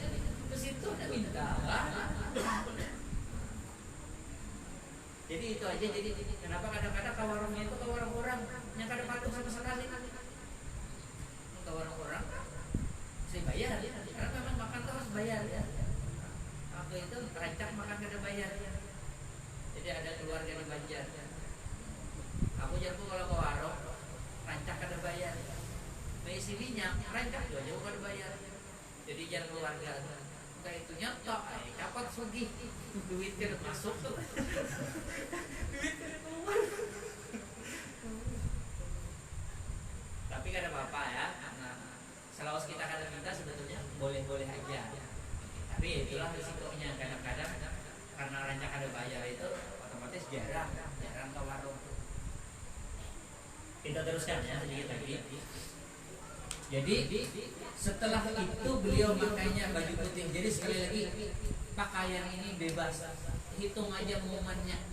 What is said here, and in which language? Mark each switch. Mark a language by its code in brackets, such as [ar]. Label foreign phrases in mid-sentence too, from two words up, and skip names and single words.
[id] Ke situ udah minta. Jadi itu aja. Jadi kenapa kadang-kadang ke warungnya itu ke warung orang yang kada patuh sama sekali. Ke warung orang saya bayar ya, karena memang makan tuh harus bayar ya. [bjn] Aku itu rancak makan kada bayar. Jadi ada keluarga di Banjar. Aku jago kalau ke warung rancak kada bayar. Isi minyak rancak juga jauh kada bayar. [id] Jadi jangan keluarga. [bjn] Kayak itu nyetok, dapat sugih, duit kada masuk tuh. Duit kada keluar. Tapi kada apa-apa ya. [id] Nah, selawas kita kada minta sebetulnya boleh-boleh aja. Tapi itulah risikonya kadang-kadang karena rancak kada bayar itu otomatis jarang ke warung. Kita teruskan ya sedikit lagi. Jadi setelah itu beliau makainya baju putih. Jadi sekali lagi pakaian ini bebas. Hitung aja momennya.